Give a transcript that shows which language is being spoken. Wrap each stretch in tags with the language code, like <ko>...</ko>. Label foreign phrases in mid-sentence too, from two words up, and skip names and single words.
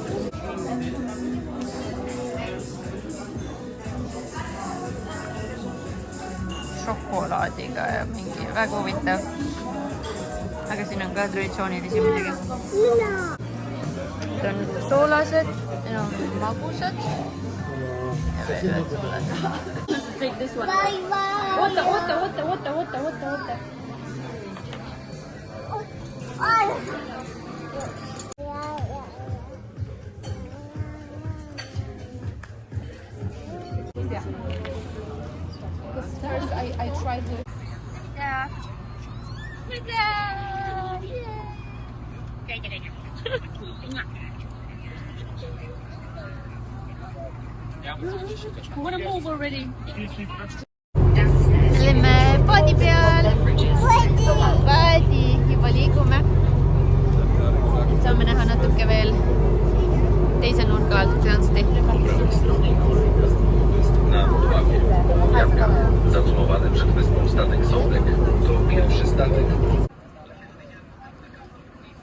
<et>Šokolaadiga ja mingi väga huvitav. Aga siin on ka traditsioonilisi muidugi. Need on soolased, need on magusad ja veel soolased.</et> <en>Take this one. Oota. Yeah. First I tried to. Yeah. I want to move already.</en> <et>Oleme paadi peal. Paadi, juba liigume. Et saame näha natuke veel teise nurga alt Gdanski.</et> <pl>Zacumowany przed wyspą statek Sołek to pierwszy statek.</pl>